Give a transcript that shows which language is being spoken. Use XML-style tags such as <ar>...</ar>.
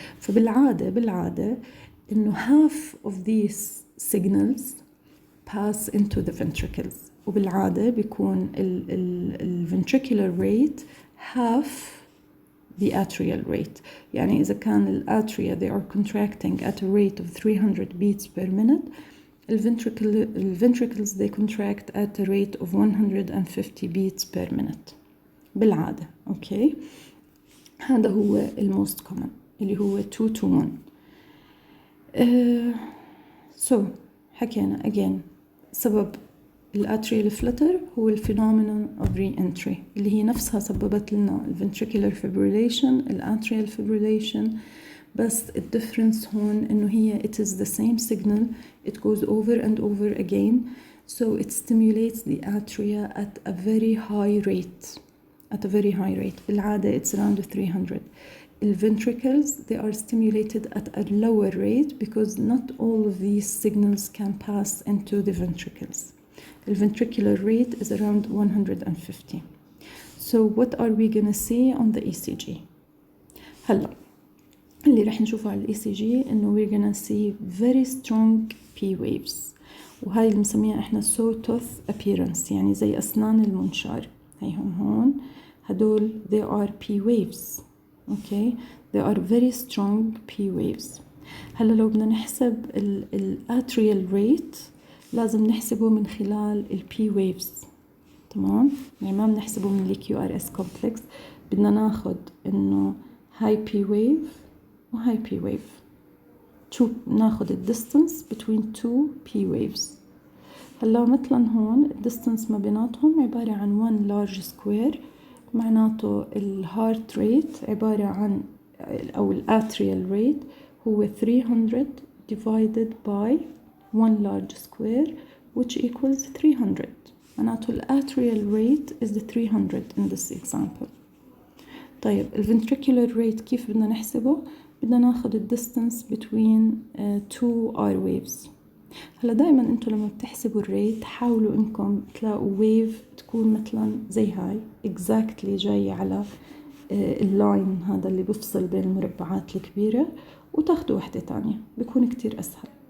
<en>فبالعادة إنه half of these signals pass into the ventricles،</en> <ar>وبالعادة بيكون</ar> <en>ال ventricular rate half the atrial rate.</en> <ar>يعني إذا كان</ar> <en>الاتريا they are contracting at a rate of 300 beats per minute, the ventricles they contract at a rate of 150 beats per minute بالعادة.</en> <ar>أوكي، هذا هو الموست common اللي هو 2 to 1.</ar> <en>So حكينا again سبب الاتريال فلتر هو الفينومينون of re-entry اللي هي نفسها سببت لنا الventricular fibrillation الاتريال fibrillation،</en> <ar>بس الديفرنس هون انه هي</ar> <en>it is the same signal, it goes over and over again, so it stimulates the atria at a very high rate. بالعادة it's around 300. The ventricles they are stimulated at a lower rate because not all of these signals can pass into the ventricles. The ventricular rate is around 150. So what are we gonna see on the ECG?</en> <ar>هلا اللي رح نشوفه على ECG إنه</ar> <en>we're gonna see very strong P waves،</en> <ar>وهاي اللي بنسميها إحنا sawtooth appearance يعني زي أسنان المنشار. هيهم هون هدول</ar> <en>they are P waves. Okay, they are very strong P waves.</en> <ar>هلا لو بدنا نحسب ال atrial rate لازم نحسبه من خلال ال P waves. تمام، يعني ما بنحسبه من ال QRS complex، بدنا ناخد إنه high P wave و high P wave، شو ناخد ال</ar> <en>distance between two P waves.</en> <ar>هلا مثلا هون ال distance ما بيناتهم عبارة عن 1 large square، معناته ال heart rate عبارة عن أو ال atrial rate هو 300 divided by 1 large square</ar> <en>which equals 300. معناته ال atrial rate is the 300 in this example.</en> <ar>طيب الventricular rate كيف بدنا نحسبه؟ بدنا ناخد الديستانس</ar> <en>between two R waves.</en> <ar>هلا دائما انتم لما بتحسبوا الريت حاولوا انكم تلاقوا ويف تكون مثلا زي هاي</ar> <en>exactly</en> <ar>جاية على اللاين هذا اللي بفصل بين المربعات الكبيرة، وتاخدوا وحدة تانية بيكون كتير أسهل.</ar>